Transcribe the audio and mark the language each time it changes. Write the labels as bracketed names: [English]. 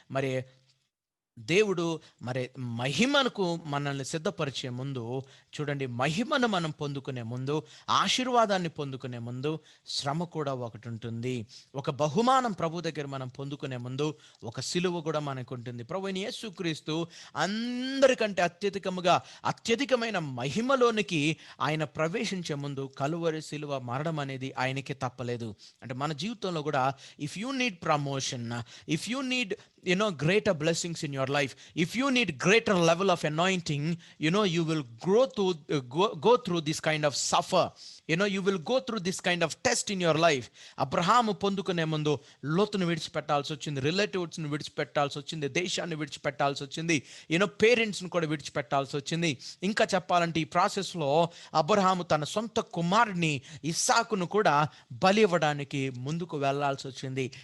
[Telugu] మరి దేవుడు మరి మహిమకు మనల్ని సిద్ధపరిచే ముందు చూడండి, మహిమను మనం పొందుకునే ముందు, ఆశీర్వాదాన్ని పొందుకునే ముందు శ్రమ కూడా ఒకటి ఉంటుంది. ఒక బహుమానం ప్రభు దగ్గర మనం పొందుకునే ముందు ఒక సిలువ కూడా మనకు ఉంటుంది. ప్రభువైన యేసుక్రీస్తు అందరికంటే అత్యధికమైన మహిమలోనికి ఆయన ప్రవేశించే ముందు కలువరి సిలువ మరణం అనేది ఆయనకి తప్పలేదు. అంటే మన జీవితంలో కూడా [English] If you need promotion, if you need greater blessings in your life, if you need greater level of anointing, you will go through this kind of suffer, you will go through this kind of test in your life. [Telugu] Abraham పొందుకునే ముందు లోతును విడిచిపెట్టాల్సి వచ్చింది, రిలేటివ్స్ని విడిచిపెట్టాల్సి వచ్చింది, దేశాన్ని విడిచిపెట్టాల్సి వచ్చింది, పేరెంట్స్ని కూడా విడిచిపెట్టాల్సి వచ్చింది. ఇంకా చెప్పాలంటే ఈ ప్రాసెస్లో అబ్రహాము తన సొంత కుమారుడిని ఇస్సాకును కూడా బలి ఇవ్వడానికి ముందుకు వెళ్ళాల్సి వచ్చింది.